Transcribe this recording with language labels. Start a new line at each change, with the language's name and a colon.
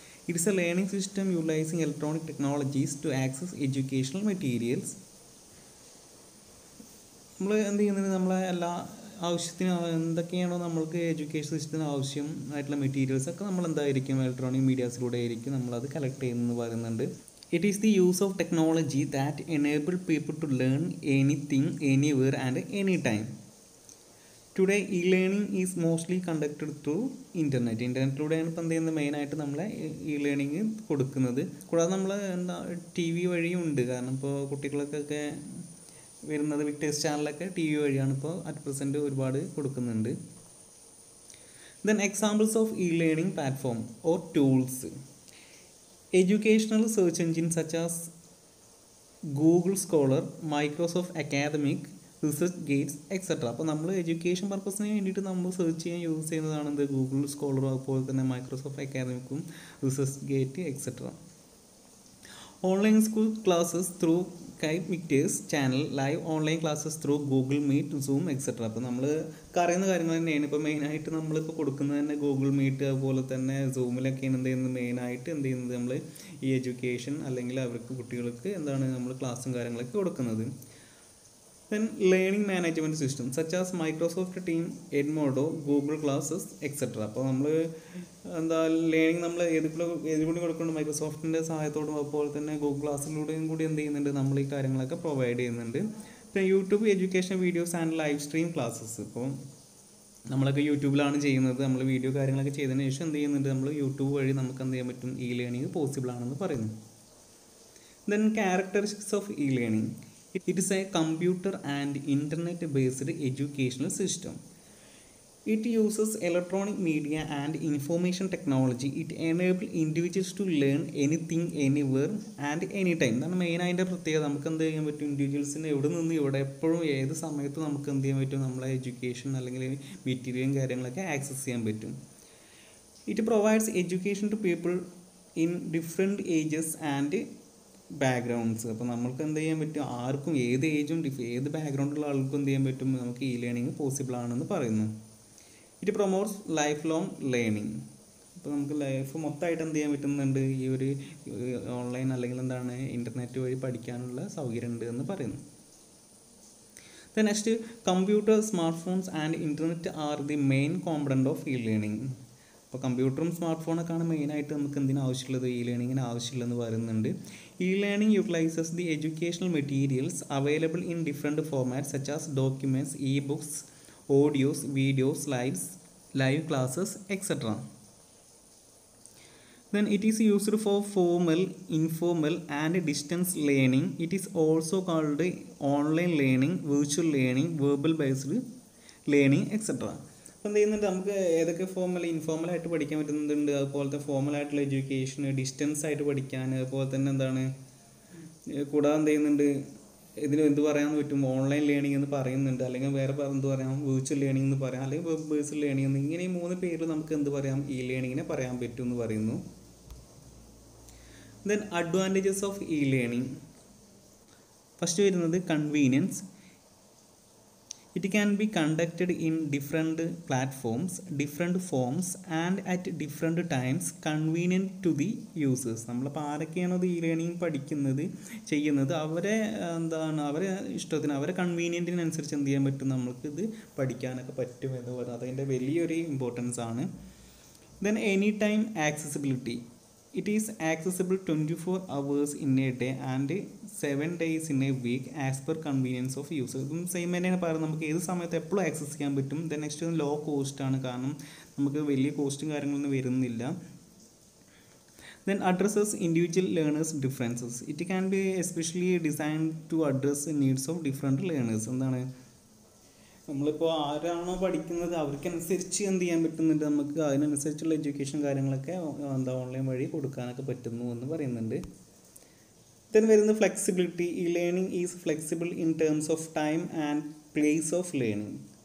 English: It's a learning system utilising electronic technologies to access educational materials.
Malayalam: നമ്മൾ എന്ത് ചെയ്യുന്നത്, നമ്മളെ എല്ലാ ആവശ്യത്തിന് എന്തൊക്കെയാണോ നമ്മൾക്ക് എഡ്യൂക്കേഷൻ സിസ്റ്റത്തിന് ആവശ്യമായിട്ടുള്ള മെറ്റീരിയൽസൊക്കെ നമ്മൾ എന്തായിരിക്കും ഇലക്ട്രോണിക് മീഡിയാസിലൂടെ ആയിരിക്കും നമ്മളത് കളക്ട് ചെയ്യുന്നതെന്ന് പറയുന്നുണ്ട്.
English: It is the use of technology that enable people to learn anything, anywhere and anytime. Today, e-learning is mostly conducted through internet.
Malayalam: ഇൻ്റർനെറ്റിലൂടെയാണ് ഇപ്പോൾ എന്ത് ചെയ്യുന്നത്, മെയിനായിട്ട് നമ്മളെ ഇ ലേണിംഗ് കൊടുക്കുന്നത്. കൂടാതെ നമ്മൾ TV വഴിയും ഉണ്ട്. കാരണം ഇപ്പോൾ കുട്ടികൾക്കൊക്കെ വരുന്നത് വിക്ടേഴ്സ് ചാനലൊക്കെ TV വഴിയാണ് ഇപ്പോൾ അറ്റ് പ്രസൻറ്റ് ഒരുപാട് കൊടുക്കുന്നുണ്ട്.
English: Then examples of e-learning platform or tools. Educational search engines such as Google Scholar, Microsoft Academic, ResearchGates, etc.
Malayalam: അപ്പോൾ നമ്മൾ എഡ്യൂക്കേഷൻ പർപ്പസിന് വേണ്ടിയിട്ട് നമ്മൾ സെർച്ച് ചെയ്യാൻ യൂസ് ചെയ്യുന്നതാണ് ഗൂഗിൾ സ്കോളറും അതുപോലെ തന്നെ Microsoft അക്കാദമിക്കും ResearchGate etcetera.
English: Online school classes through Victers channel, live online classes through Google Meet, Zoom etcetera.
Malayalam: അപ്പോൾ നമ്മൾ അറിയുന്ന കാര്യങ്ങൾ തന്നെയാണ്. ഇപ്പോൾ മെയിനായിട്ട് നമ്മളിപ്പോൾ കൊടുക്കുന്നത് തന്നെ ഗൂഗിൾ മീറ്റ് അതുപോലെ തന്നെ സൂമിലൊക്കെയാണ് എന്ത് ചെയ്യുന്നത്, മെയിനായിട്ട് എന്ത് ചെയ്യുന്നത് നമ്മൾ ഈ എഡ്യൂക്കേഷൻ അല്ലെങ്കിൽ അവർക്ക് കുട്ടികൾക്ക് എന്താണ് നമ്മൾ ക്ലാസ്സും കാര്യങ്ങളൊക്കെ കൊടുക്കുന്നത്.
English: Then learning management system such as Microsoft team, Edmodo, Google classes etcetera.
Malayalam: അപ്പോൾ നമ്മൾ ലേണിംഗ് നമ്മൾ ഏതുകൂടി കൊടുക്കുന്നുണ്ട്, മൈക്രോസോഫ്റ്റിൻ്റെ സഹായത്തോടും അതുപോലെ തന്നെ ഗൂഗിൾ ക്ലാസ്സിലൂടെയും കൂടി എന്ത് ചെയ്യുന്നുണ്ട്, നമ്മൾ ഈ കാര്യങ്ങളൊക്കെ പ്രൊവൈഡ് ചെയ്യുന്നുണ്ട്.
English: പിന്നെ YouTube education videos and live stream classes.
Malayalam: ഇപ്പോൾ നമ്മളൊക്കെ യൂട്യൂബിലാണ് ചെയ്യുന്നത്. നമ്മൾ വീഡിയോ കാര്യങ്ങളൊക്കെ ചെയ്തതിന് ശേഷം എന്ത് ചെയ്യുന്നുണ്ട്, നമ്മൾ യൂട്യൂബ് വഴി നമുക്ക് എന്ത് ചെയ്യാൻ പറ്റും, ഇ ലേണിംഗ് പോസിബിൾ ആണെന്ന് പറയുന്നു.
English: Then characteristics of e learning. It is a computer and internet based educational system. It uses electronic media and information technology. It enables individuals to learn anything, anywhere and anytime.
Malayalam: എന്നാണ് main അതിൻ്റെ പ്രത്യേകത. നമുക്ക് എന്ത് ചെയ്യാൻ പറ്റും, ഇൻഡിവിജ്വൽസിന് എവിടെ നിന്ന് ഇവിടെ എപ്പോഴും ഏത് സമയത്തും നമുക്ക് എന്ത് ചെയ്യാൻ പറ്റും, നമ്മളെ എഡ്യൂക്കേഷൻ അല്ലെങ്കിൽ മെറ്റീരിയലും കാര്യങ്ങളൊക്കെ ആക്സസ് ചെയ്യാൻ പറ്റും.
English: It provides education to people in different ages and backgrounds.
Malayalam: അപ്പോൾ നമുക്ക് എന്ത് ചെയ്യാൻ പറ്റും, ആർക്കും ഏത് ഏജും ഏത് ബാക്ക്ഗ്രൗണ്ടുള്ള ആൾക്കും എന്ത് ചെയ്യാൻ പറ്റും, നമുക്ക് ഇ ലേണിംഗ് പോസിബിൾ ആണെന്ന് പറയുന്നു.
English: It promotes life long learning.
Malayalam: അപ്പോൾ നമുക്ക് ലൈഫ് മൊത്തമായിട്ട് എന്ത് ചെയ്യാൻ പറ്റുന്നുണ്ട്, ഈ ഒരു ഓൺലൈൻ അല്ലെങ്കിൽ എന്താണ് ഇൻ്റർനെറ്റ് വഴി പഠിക്കാനുള്ള സൗകര്യം ഉണ്ട് എന്ന് പറയുന്നു.
English: Then next, computer, smart phones and internet are the main component of e learning.
Malayalam: അപ്പോൾ കമ്പ്യൂട്ടറും സ്മാർട്ട് ഫോണൊക്കെയാണ് മെയിനായിട്ട് നമുക്ക് എന്തിനാണ് ആവശ്യമുള്ളത്, ഇ ലേണിങ്ങിന് ആവശ്യമുള്ളതെന്ന് പറയുന്നുണ്ട്.
English: E learning utilises the educational materials available in different formats such as documents, e books, audios, videos, live classes etcetera. Then it is used for formal, informal and distance learning. It is also called online learning, virtual learning, verbal based learning etc.
Malayalam: അപ്പോൾ എന്ത് ചെയ്യുന്നുണ്ട്, നമുക്ക് ഏതൊക്കെ ഇൻഫോർമലായിട്ട് പഠിക്കാൻ പറ്റുന്നുണ്ട്, അതുപോലത്തെ ഫോർമലായിട്ടുള്ള education, distance ആയിട്ട് പഠിക്കാൻ, അതുപോലെ തന്നെ എന്താണ് കൂടാതെ എന്ത് ചെയ്യുന്നുണ്ട്, ഇതിന് എന്ത് പറയാമെന്ന് പറ്റും, ഓൺലൈൻ ലേണിംഗ് എന്ന് പറയുന്നുണ്ട്, അല്ലെങ്കിൽ വേറെ എന്ത് പറയാം, വിർച്വൽ ലേണിംഗ് എന്ന് പറയാം, അല്ലെങ്കിൽ വെബ് ബേസ്ഡ് ലേണിംഗ് എന്ന്, ഇങ്ങനെ ഈ 3 പേരിൽ നമുക്ക് എന്ത് പറയാം, ഇ ലേണിങ്ങിനെ പറയാൻ പറ്റും എന്ന് പറയുന്നു.
English: Then advantages of e learning. First വരുന്നത് convenience. It can be conducted in different platforms, different forms and at different times, convenient to the users.
Malayalam: നമ്മളിപ്പോൾ ആരൊക്കെയാണോ ഇത് ഇ ലേണിംഗ് ചെയ്യുന്നത് അവരെ അവരെ ഇഷ്ടത്തിന്, അവരെ കൺവീനിയൻറ്റിനനുസരിച്ച് എന്ത് ചെയ്യാൻ പറ്റും, നമുക്കിത് പഠിക്കാനൊക്കെ പറ്റും എന്ന് പറയുന്നത് അതിൻ്റെ വലിയൊരു ഇമ്പോർട്ടൻസ് ആണ്.
English: Then any time accessibility. It is accessible 24 hours in a day and 7 days in a week as per convenience of user.
Malayalam: ഇതും സെയിം തന്നെയാണ് പറയുന്നത്, നമുക്ക് ഏത് സമയത്ത് എപ്പോഴും ആക്സസ് ചെയ്യാൻ പറ്റും. ദെൻ നെക്സ്റ്റ് ലോ കോസ്റ്റ് ആണ്, കാരണം നമുക്ക് വലിയ കോസ്റ്റും കാര്യങ്ങളൊന്നും വരുന്നില്ല.
English: Then addresses individual learners' differences. It can be especially designed to address the needs of different learners.
Malayalam: എന്താണ് നമ്മളിപ്പോൾ ആരാണോ പഠിക്കുന്നത് അവർക്കനുസരിച്ച് എന്ത് ചെയ്യാൻ പറ്റുന്നുണ്ട്, നമുക്ക് അതിനനുസരിച്ചുള്ള എഡ്യൂക്കേഷൻ കാര്യങ്ങളൊക്കെ ഓൺലൈൻ വഴി കൊടുക്കാനൊക്കെ പറ്റുന്നു എന്ന് പറയുന്നുണ്ട്.
English: then വരുന്നത് flexibility. E-learning is flexible in terms of time and place of learning.